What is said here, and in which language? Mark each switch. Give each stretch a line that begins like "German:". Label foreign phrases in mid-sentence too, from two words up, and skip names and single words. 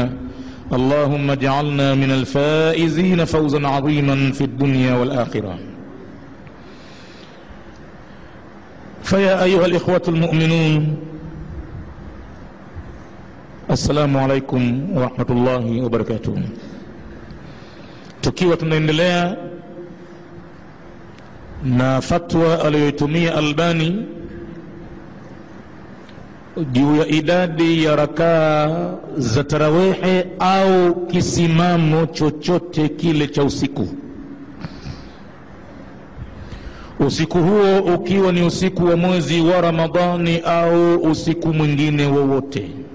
Arabic: اللهم اجعلنا من الفائزين فوزا عظيما في الدنيا والآخرة. فيا أيها الإخوة المؤمنون، السلام عليكم ورحمة الله وبركاته.
Swahili: tukiwa tunaendelea na fatwa aliyotumia Albani juu ya idadi ya rakaa za tarawehe au kisimamo chochote kile cha usiku, usiku huo ukiwa ni usiku wa mwezi wa Ramadhani au usiku mwingine wowote.